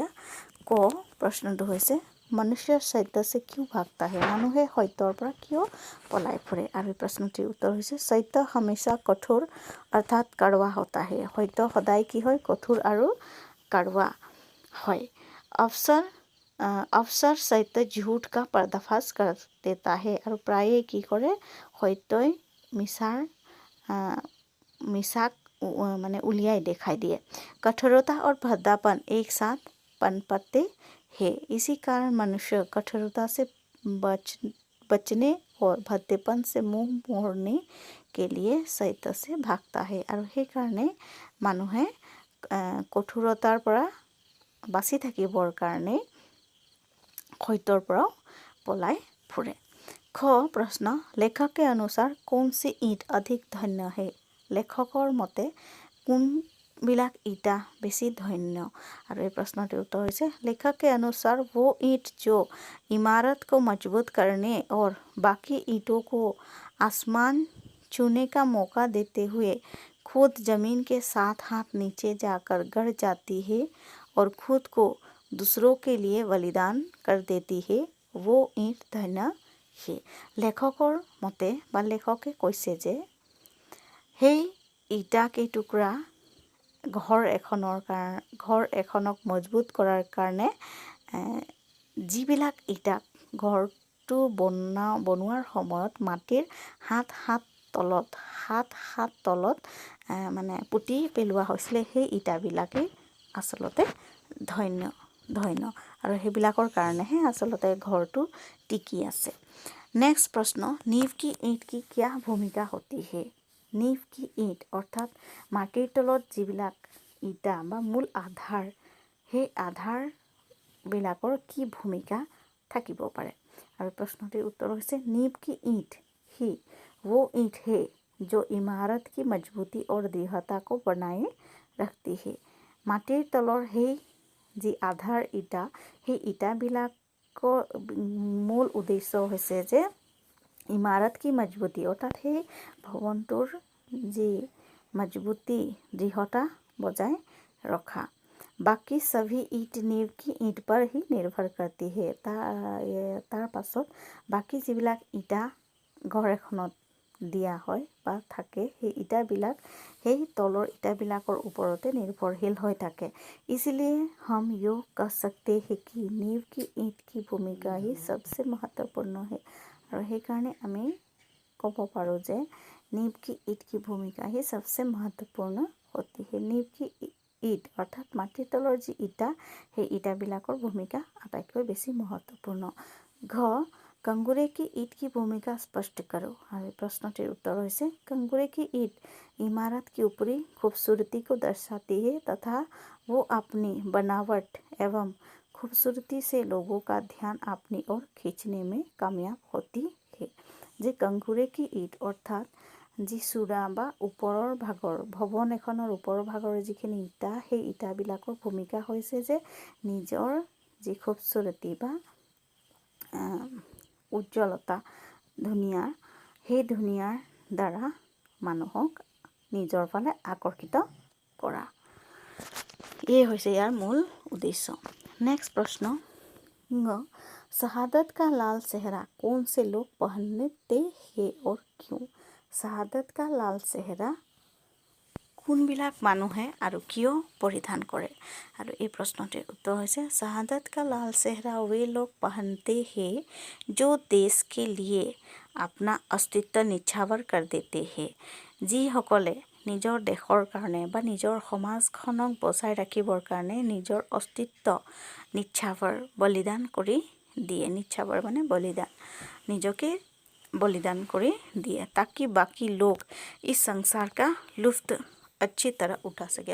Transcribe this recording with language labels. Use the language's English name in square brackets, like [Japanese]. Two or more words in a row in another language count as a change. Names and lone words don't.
[Assamese] ক প্ৰশ্নটো হৈছে [Hindi] मनुष्य सत्य से [Assamese] কিয় [Hindi] भागता है, [Assamese] মানুহে সত্যৰ পৰা কিয় পলাই ফুৰে। আৰু প্ৰশ্নটিৰ উত্তৰ হৈছে [Hindi] सत्य हमेशा कठोर [Assamese] অৰ্থাৎ [Hindi] कड़वा होता है, [Assamese] সত্য সদায় কি হয়, কঠোৰ আৰু কড়ৱা হয়। [Hindi] अवसर सत्य झूठ का पर्दाफाश कर देता है। [Assamese] আৰু প্ৰায়ে কি কৰে, সত্যই মিছাক মানে উলিয়াই দেখাই দিয়ে। [Hindi] कठोरता और भद्दापन एक साथ पनपते हैं, इसी कारण मनुष्य कठोरता से बचने और भद्देपन से मुंह मोड़ने के लिए सत्य से भागता है। [Assamese] আৰু সেইকাৰণে মানুহে কঠোৰতাৰ পৰা বাচি থাকিবৰ কাৰণে সত্যৰ পৰাও পলাই ফুৰে। খ প্ৰশ্ন [Hindi] लेखक के अनुसार कौन सी ईंट अधिक धन्य है। [Assamese] লেখকৰ মতে কোনবিলাক ইটা বেছি ধন্য। আৰু এই প্ৰশ্নটিৰ উত্তৰ হৈছে [Hindi] लेखक के अनुसार वो ईंट जो इमारत को मजबूत करने और बाकी ईंटों को आसमान छूने का मौका देते हुए खुद जमीन के 7 हाथ नीचे जाकर गड़ जाती है और खुद को दूसरों के लिए बलिदान कर देती है, वो ईंट धन्य है। [Assamese] লেখকৰ মতে বা লেখকে কৈছে যে সেই ইটা কেইটুকুৰা ঘৰ এখনক মজবুত কৰাৰ কাৰণে যিবিলাক ইটা ঘৰটো বনোৱাৰ সময়ত মাটিৰ সাত তলত মানে পুতি পেলোৱা হৈছিলে, সেই ইটাবিলাকেই আচলতে ধন্য আৰু সেইবিলাকৰ কাৰণেহে আচলতে ঘৰটো টিকি আছে। নেক্সট প্ৰশ্ন, [Hindi] नींव की ईंट की क्या भूमिका होती है? नींव की ईंट [Assamese] অৰ্থাৎ মাটিৰ তলত যিবিলাক ইটা বা মূল আধাৰ, সেই আধাৰবিলাকৰ কি ভূমিকা থাকিব পাৰে? আৰু প্ৰশ্নটিৰ উত্তৰ হৈছে [Hindi] नींव की ईंट ही वो ईंट है जो इमारत की मजबूती और दृढ़ता को बनाए रखती है। [Assamese] মাটিৰ তলৰ সেই যি আধাৰ ইটা, সেই ইটাবিলাকৰ মূল উদ্দেশ্য হৈছে যে [Hindi] इमारत की मजबूती [Assamese] অৰ্থাৎ সেই ভৱনটোৰ যি মজবুতি দৃঢ়তা বজাই ৰখা। [Hindi] বাকী সभी ईंट नींव की ईंट पर ही निर्भर करती है। [Assamese] তাৰ পাছত বাকী যিবিলাক ইটা ঘৰ এখনত দিয়া হয় বা থাকে, সেই ইটাবিলাক সেই তলৰ ইটাবিলাকৰ ওপৰতে নিৰ্ভৰশীল হৈ থাকে। [Hindi] इसलिए हम यो कह सकते हैं कि नींव की ईंट की भूमिका ही सबसे महत्वपूर्ण है। [Assamese] আৰু সেইকাৰণে আমি ক'ব পাৰোঁ যে [Hindi] नींव की ईंट की भूमिका ही सबसे महत्वपूर्ण होती है। नींव की ईंट [Assamese] অৰ্থাৎ মাটিৰ তলৰ যি ইটা, সেই ইটাবিলাকৰ ভূমিকা আটাইতকৈ বেছি মহত্বপূৰ্ণ। [Hindi] ঘ कंगूरे की ईंट की भूमिका स्पष्ट करो। और प्रश्नটির उत्तर হৈছে कंगूरे की ईंट इमारत की ऊपरी खूबसूरती को दर्शाती है तथा वो अपनी बनावट एवं खूबसूरती से लोगों का ध्यान अपनी ओर खींचने में कामयाब होती है। [Assamese] যে [Hindi] कंगूरे की ईंट [Assamese] অৰ্থাৎ যি চূড়া বা ওপৰৰ ভাগৰ ভৱন এখনৰ ওপৰৰ ভাগৰ যিখিনি ইটা, সেই ইটাবিলাকৰ ভূমিকা হৈছে যে নিজৰ যি খুবচুৰতি বা উজ্জ্বলতা, সেই ধুনীয়াৰ দ্বাৰা মানুহক নিজৰ ফালে আকৰ্ষিত কৰা। এই হৈছে ইয়াৰ মূল উদ্দেশ্য। নেক্সট প্ৰশ্ন, [Hindi] शहादत का लाल सेहरा कौन से लोग पहनते हैं और क्यों? शहादत का लाल सेहरा [Assamese] কোনবিলাক মানুহে আৰু কিয় পৰিধান কৰে? আৰু এই প্ৰশ্নটিৰ উত্তৰ হৈছে [Hindi] शहादत का लाल सेहरा वे लोग पहनते हैं जो देश के लिए अपना अस्तित्व निछावर कर देते हैं। [Assamese] যিসকলে নিজৰ দেশৰ কাৰণে বা নিজৰ সমাজখনক বচাই ৰাখিবৰ কাৰণে নিজৰ অস্তিত্ব নিছাবৰ বলিদান কৰি দিয়ে। নিছাবৰ মানে বলিদান, নিজকে বলিদান কৰি দিয়ে [Hindi] ताकि बाकी लोग इस संसार का लुफ्त अच्छी तरह उठा सके।